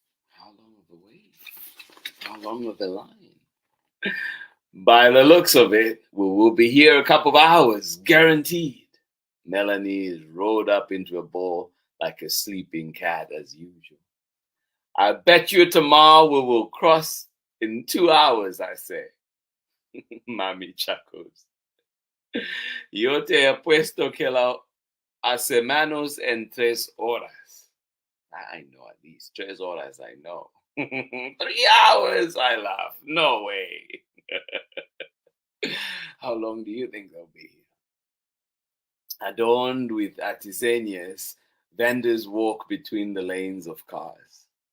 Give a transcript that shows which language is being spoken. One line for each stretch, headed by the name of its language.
English: How long of a wait? How long of a line? By the looks of it, we will be here a couple of hours, guaranteed. Melanie is rolled up into a ball like a sleeping cat as usual. I bet you tomorrow we will cross in 2 hours, I say. Mami chuckles.
Spanish: Yo te apuesto que la hacemos en 3 horas.
English: I know at least
Spanish: 3 horas,
English: I know. 3 hours, I laugh. No way. How long do you think they'll be here? Adorned with artisanias, vendors walk between the lanes of cars.